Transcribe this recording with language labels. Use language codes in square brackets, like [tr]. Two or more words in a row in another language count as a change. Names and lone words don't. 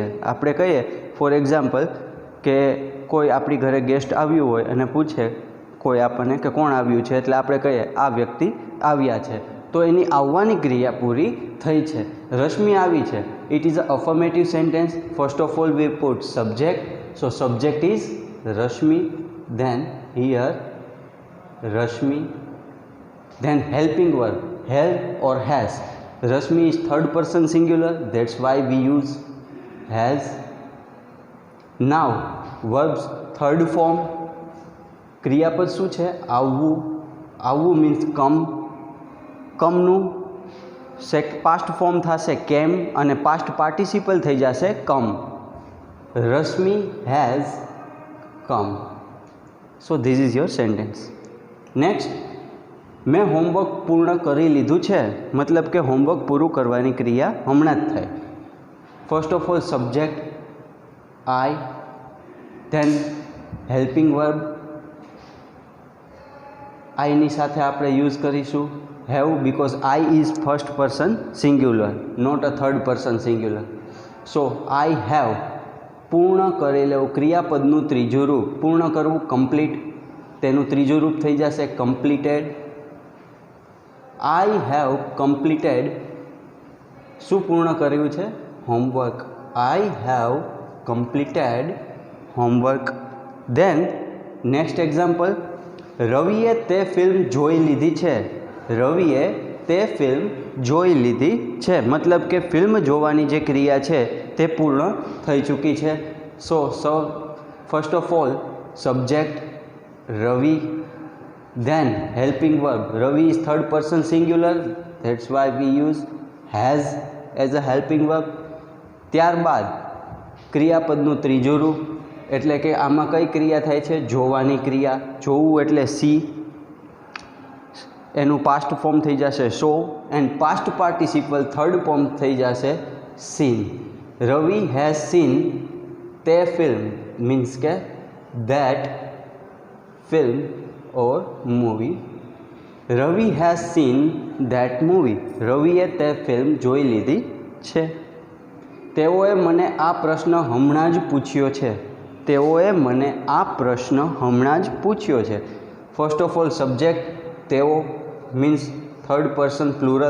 [gu] આપણે કહીએ [en] for example [gu] કે કોઈ આપણી ઘરે ગેસ્ટ આવ્યું હોય અને પૂછે કોઈ આપણને કે કોણ આવ્યું છે એટલે આપણે કહીએ આ વ્યક્તિ આવ્યા છે, તો એની આવવાની ક્રિયા પૂરી થઈ છે, રશ્મિ આવી છે। [en] it is a affirmative sentence. first of all we put subject, so subject is રશ્મિ, then here રશ્મિ, then helping verb have or has. Rashmi is third person singular, that's why we use has। Now verbs third form, [gu] ક્રિયાપદ શું છે આવવું, આવવું મીન્સ કમ, કમનું [en] past form [gu] થશે કેમ અને [en] past participle [gu] થઈ જશે કમ। [en] રશ્મિ has come। So this is your sentence। Next, [gu] મેં હોમવર્ક પૂર્ણ કરી લીધું છે मतलब કે હોમવર્ક પૂરું કરવાની ક્રિયા હમણાં જ થાય। [en] first of all subject, I. Then helping verb I [gu] ની સાથે આપણે યુઝ કરીશું [en] have, because I is first person singular, not a third person singular. So I have [gu] પૂર્ણ કરેલું ક્રિયાપદનું ત્રીજું રૂપ, પૂર્ણ કરવું કમ્પ્લીટ, તેનું ત્રીજું રૂપ થઈ જશે કમ્પ્લીટેડ. [en] I have completed [gu] શું પૂર્ણ કર્યું છે? હોમવર્ક. [en] I have completed homework. Then next example, [gu] રવિએ તે ફિલ્મ જોઈ લીધી છે. રવિએ તે ફિલ્મ જોઈ લીધી છે મતલબ કે ફિલ્મ જોવાની જે ક્રિયા છે તે પૂર્ણ થઈ ચૂકી છે. [en] so first of all subject રવિ, then helping verb. Ravi is third person singular, that's why we use has as a helping verb. [gu] ત્યારબાદ ક્રિયાપદનું ત્રીજું રૂપ, એટલે કે આમાં કઈ ક્રિયા થાય છે? જોવાની ક્રિયા. જોવું એટલે સી, એનું [en] past form [gu] થઈ જશે શો, [en] and past participle third form [gu] થઈ જશે સીન. [en] રવિ has seen [gu] તે ફિલ્મ, [en] means કે that film or movie. રવિ has seen that movie. [gu] રવિએ તે ફિલ્મ જોઈ લીધી છે. તેઓએ મને આ પ્રશ્ન હમણાં જ પૂછ્યો છે. તેઓએ મને આ પ્રશ્ન હમણાં જ પૂછ્યો છે. [en] first of all subject તેઓ means third person plural.